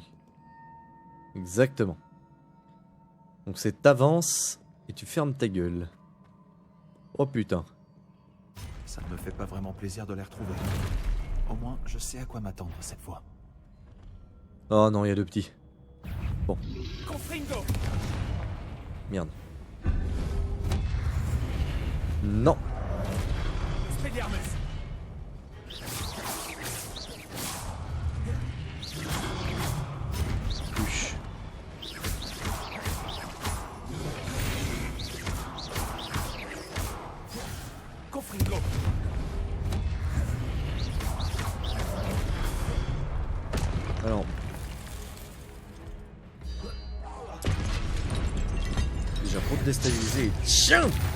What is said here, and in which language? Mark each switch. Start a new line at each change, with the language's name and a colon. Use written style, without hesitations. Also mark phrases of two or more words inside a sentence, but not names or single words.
French: Exactement. Donc c'est t'avances et tu fermes ta gueule. Oh putain. Ça ne me fait pas vraiment plaisir de les retrouver. Au moins, je sais à quoi m'attendre cette fois. Oh non, il y a deux petits. Bon. Confringo. Merde. Non. Expelliarmus. Touche. Confringo. Alors. Déjà pour te déstabiliser. Tiens!